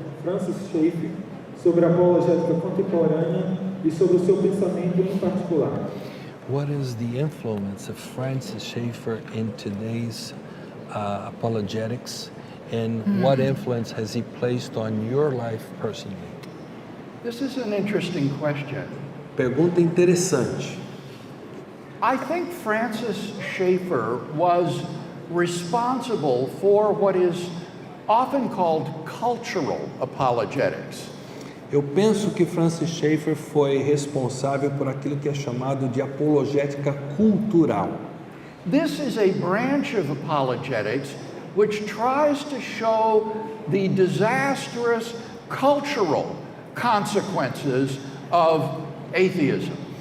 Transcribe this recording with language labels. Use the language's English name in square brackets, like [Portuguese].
[Portuguese] Francis Schaeffer sobre a apologética contemporânea e sobre o seu pensamento em particular? [English] What is the influence of Francis Schaeffer in today's apologetics, and what influence has he placed on your life personally? This is an interesting question. [Portuguese] Pergunta interessante. [English] I think Francis Schaeffer was responsible for what is often called cultural apologetics. [Portuguese] Eu penso que Francis Schaeffer foi responsável por aquilo que é chamado de apologética cultural. [English] This is a branch of apologetics which tries to show the disastrous cultural consequences of atheism.